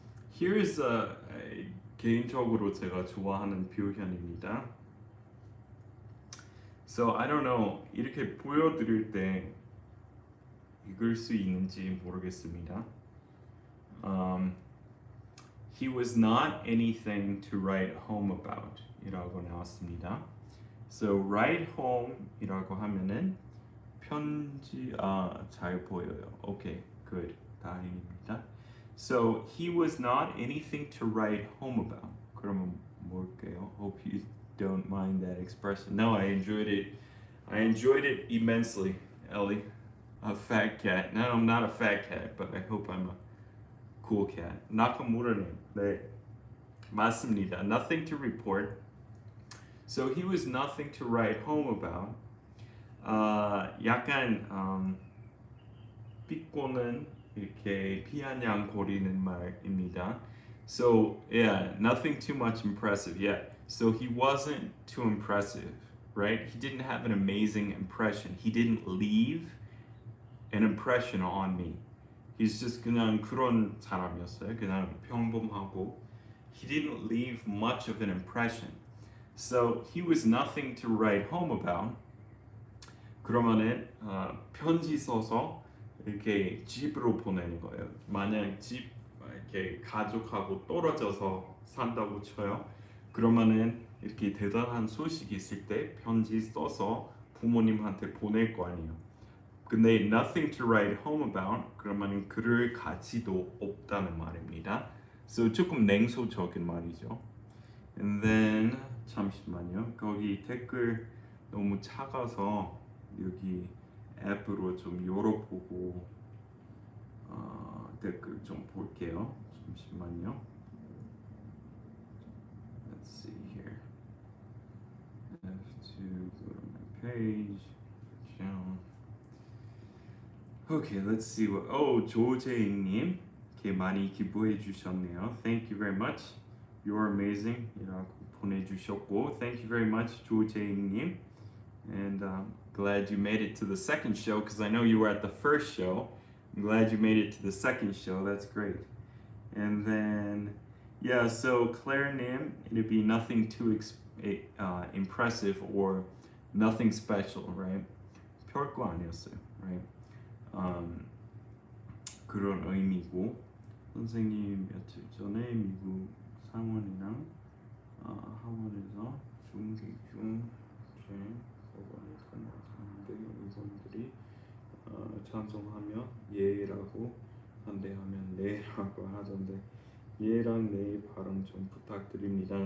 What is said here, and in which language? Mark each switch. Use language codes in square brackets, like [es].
[ko] Here's 개인적으로 제가 좋아하는 표현입니다. [en] So I don't know. [ko] 이렇게 보여드릴 때 읽을 수 있는지 모르겠습니다. [en] He was not anything to write home about [ko] 이라고 나왔습니다. So write home 이라고 하면은 편지 잘 보여요. [en] Okay, good. [ko] 다행입니다. [en] So he was not anything to write home about. [ko] 그러면 뭘게요? [en] Hope you don't mind that expression. No, I enjoyed it. I enjoyed it immensely, Ellie. A fat cat. No, I'm not a fat cat, but I hope I'm a cool cat. [ko] 나카무라님. 네. 맞습니다. [en] Nothing to report. So he was nothing to write home about. [ko] 약간 삐꼬는 이렇게 비아냥거리는 말입니다. [en] So yeah, nothing too much impressive. Yeah. So he wasn't too impressive, right? He didn't have an amazing impression. He didn't leave an impression on me. He's just [ko] 그냥 그런 사람이었어요. 그냥 평범하고. [en] He didn't leave much of an impression. So he was nothing to write home about. [ko] 그러면은 편지 써서 이렇게 집으로 보내는 거예요. 만약 집 이렇게 가족하고 떨어져서 산다고 쳐요. 그러면은 이렇게 대단한 소식이 있을 때 편지 써서 부모님한테 보낼 거 아니에요. 근데 [en] nothing to write home about [ko] 그러면 그럴 가치도 없다는 말입니다. So 조금 냉소적인 말이죠. [en] And then [ko] 잠시만요. 거기 댓글 너무 작아서 여기 앱으로 좀 열어보고 댓글 좀 볼게요. 잠시만요. [en] Let's see here. I have to go to my page. Okay, let's see what. [ko] 조재익님, 이렇게 많이 기부해 주셨네요. [en] Thank you very much. You're amazing. [ko] 이라고 보내주셨고, [en] thank you very much, 조재익님. And glad you made it to the second show because I know you were at the first show. I'm glad you made it to the second show. That's great. And then, yeah, so Claire Nim, it'd be nothing too impressive or nothing special, right? [ko] 별거 아니었어요, right? 그런 의미고. 선생님 며칠 전에 미국 상원이랑 하원에서 중기중 법안을 탄생하는데 의원들이 찬성하면 예라고 반대하면 네라고 하던데 예랑 네 발음 좀 부탁드립니다.